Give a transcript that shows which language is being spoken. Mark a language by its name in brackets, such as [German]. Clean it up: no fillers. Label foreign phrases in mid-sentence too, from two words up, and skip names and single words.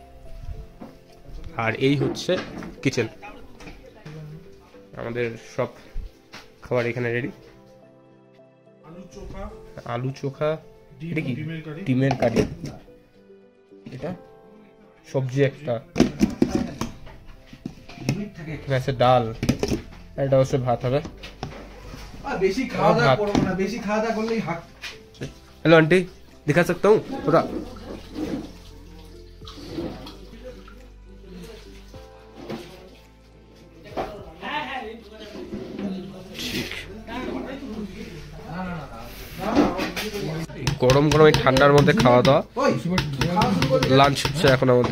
[Bangla] আর এই হচ্ছে কিচেন, আমাদের সব খাবার এখানে রেডি। আলু চোখা, এটা কি ডিমের কারি, এটা সবজি একটা, ডাল, এটা হচ্ছে ভাত হবে। বেশি খাওয়া দাওয়া করো না, বেশি খাওয়া দাওয়া করলে হাত। [English] hello aunty, [Hindi] दिखा सकता हूँ थोड़ा? [Bangla] গরম গরম এই ঠান্ডার মধ্যে খাওয়া দাওয়া, লাঞ্চ হচ্ছে এখন আমাদের।